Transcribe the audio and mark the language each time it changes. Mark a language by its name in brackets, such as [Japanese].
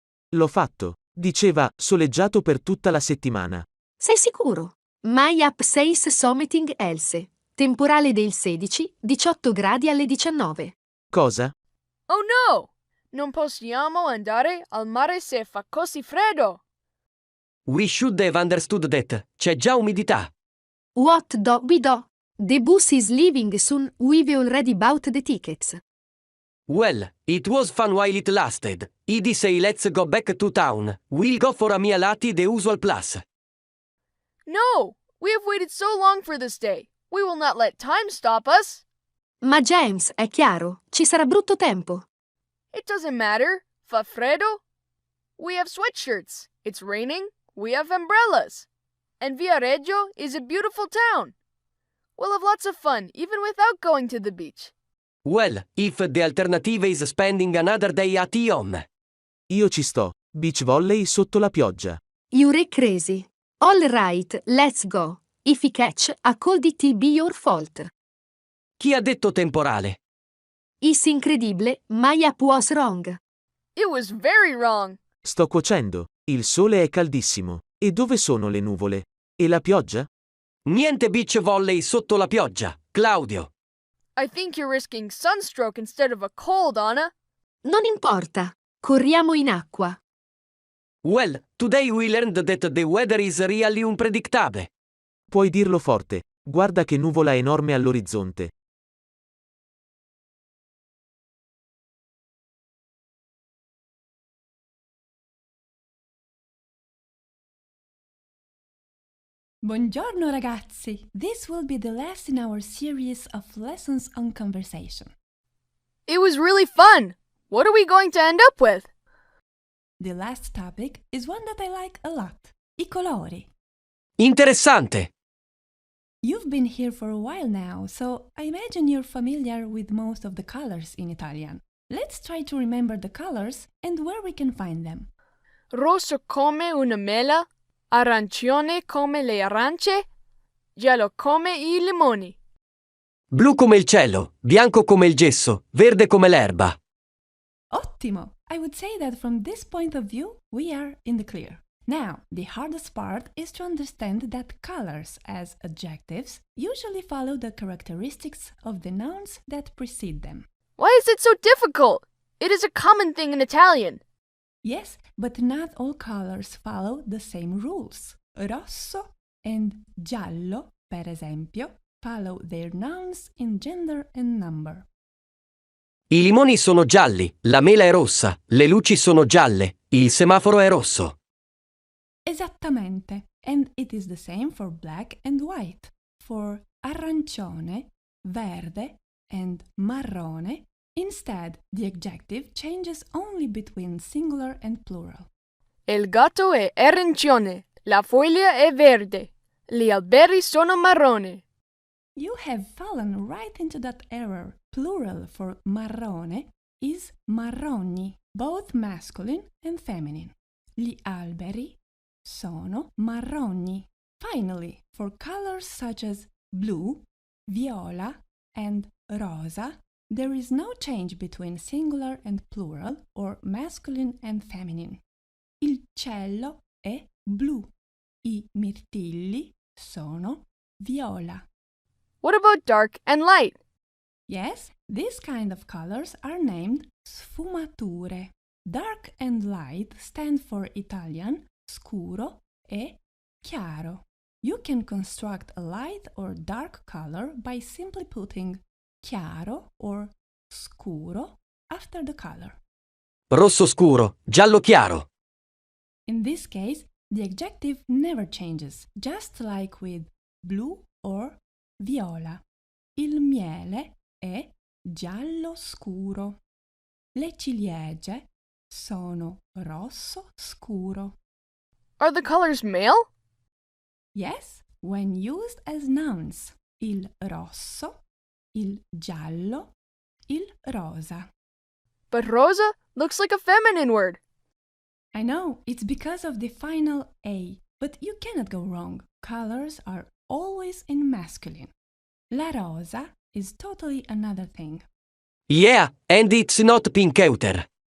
[Italian] L'ho fatto. Diceva soleggiato per tutta la settimana. Sei sicuro? [English] My app says something else. [Italian] Temporale del 16, 18 gradi alle 19. Cosa? Oh no! Non possiamo andare al mare se fa così freddo. [English] We should have understood that. [Italian] C'è già umidità. [English] What do we do? The bus is leaving soon. We've already bought the tickets. Well, it was fun while it lasted. I'd say let's go back to town. We'll go for a meal at the usual place. No! We have waited so long for this day. We will not let time stop us. [Italian] Ma James, è chiaro, ci sarà brutto tempo. [English] It doesn't matter. [Italian] Fa freddo? [English] We have sweatshirts. It's raining. We have umbrellas. And Viareggio is a beautiful town. We'll have lots of fun, even without going to the beach. Well, if the alternative is spending another day at home. [Italian] Io ci sto. Beach volley sotto la pioggia. [English] You're crazy. All right, let's go. If you catch a cold it be your fault. [Italian] Chi ha detto temporale? [English] Is incredibile, my app was wrong. It was very wrong. [Italian] Sto cuocendo. Il sole è caldissimo. E dove sono le nuvole? E la pioggia? Niente beach volley sotto la pioggia, Claudio. [English] I think you're risking sunstroke instead of a cold, Anna. [Italian] Non importa. Corriamo in acqua. [English] Well, today we learned that the weather is really unpredictable. [Italian] Puoi dirlo forte. Guarda che nuvola enorme all'orizzonte. Buongiorno ragazzi! [English] This will be the last in our series of lessons on conversation. It was really fun. What are we going to end up with? The last topic is one that I like a lot. [Italian] I colori. Interessante. [English] You've been here for a while now, so I imagine you're familiar with most of the colors in Italian. Let's try to remember the colors and where we can find them. [Italian] Rosso come una mela, arancione come le arance, giallo come I limoni. Blu come il cielo, bianco come il gesso, verde come l'erba. Ottimo! [English] I would say that from this point of view, we are in the clear. Now, the hardest part is to understand that colors as adjectives usually follow the characteristics of the nouns that precede them. Why is it so difficult? It is a common thing in Italian. Yes, but not all colors follow the same rules. Rosso and giallo, [Italian] per esempio, [English] follow their nouns in gender and number. [Italian] I limoni sono gialli, la mela è rossa, le luci sono gialle, il semaforo è rosso. Esattamente. [English] And it is the same for black and white. For arancione, verde, and marrone, instead the adjective changes only between singular and plural. [Italian] Il gatto è arancione, la foglia è verde, gli alberi sono marrone. [English] You have fallen right into that error. Plural for marrone is marroni, both masculine and feminine. [Italian] Gli alberi sono marroni. [English] Finally, for colors such as blue, viola, and rosa, there is no change between singular and plural or masculine and feminine. [Italian] Il cielo è blu. I mirtilli sono viola. [English] What about dark and light? Yes, these kind of colors are named sfumature. Dark and light stand for Italian scuro e chiaro. You can construct a light or dark color by simply putting chiaro or scuro after the color. [Italian] Rosso scuro, giallo chiaro. [English] In this case, the adjective never changes, just like with blu or viola. [Italian] Il miele è giallo scuro. Le ciliegie sono rosso scuro. [English] Are the colors male? Yes, when used as nouns. [Italian] Il rosso, il giallo, il rosa. [English] But rosa looks like a feminine word. I know, it's because of the final A, but you cannot go wrong. Colors are always in masculine. La rosa is totally another thing. Yeah, and it's not pink outer.